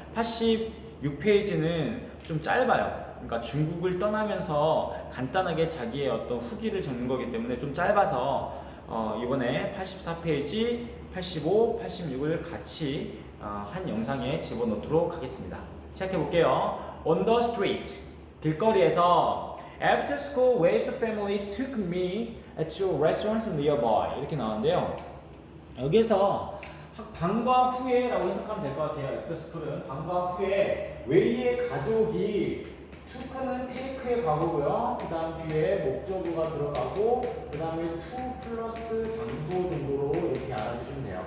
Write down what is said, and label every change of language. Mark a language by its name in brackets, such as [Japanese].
[Korean] 86페이지는 좀 짧아요. 그러니까 중국을 떠나면서 간단하게 자기의 어떤 후기를 적는 거기 때문에 좀 짧아서 이번에 84페이지, 85, 86을 같이 한 영상에 집어넣도록 하겠습니다. 시작해 볼게요. [English] On the street, [Korean] 길거리에서 [English] After school, Wade's family took me to a restaurant nearby. [Korean] 이렇게 나오는데요. 여기서 방과 후에라고 해석하면 될 것 같아요. After school은 방과 후에 웨이의 가족이 took는 take의 과거고요. 그 다음 뒤에 목적어가 들어가고 그 다음에 to 플러스 장소 정도로 이렇게 알아주시면 돼요.